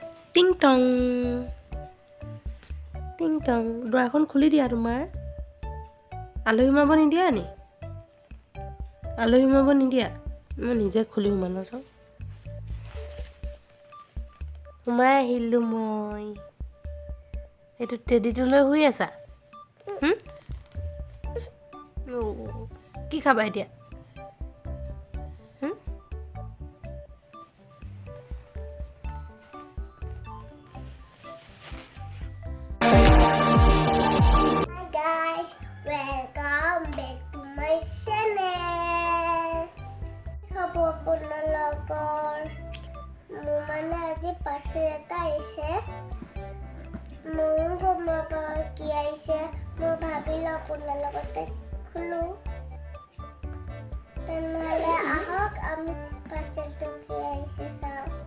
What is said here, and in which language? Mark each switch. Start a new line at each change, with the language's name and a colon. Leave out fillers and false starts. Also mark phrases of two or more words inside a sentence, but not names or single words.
Assamese: টিং টং টিং টং দুৱাৰখন খুলি দিয়া তোমাৰ আলহী সোমাব নিদিয়া নি আলহী সোমাব নিদিয়া মই নিজে খুলি সোমালো চাওঁ সোমাই আহিলোঁ মই এইটো টেডিটো লৈ শুই আছা কি খাবা এতিয়া
English: Welcome back to my channel.
Assamese: খবৰ আপোনালোকৰ মোৰ মানে আজি পাৰ্চেল এটা আহিছে ময়ো গম নাপাওঁ কি আহিছে মই ভাবিলোঁ আপোনাৰ লগতে খোলোঁ তেনেহ'লে আহক আমি পাৰ্চেলটো কি আহিছে চাওঁ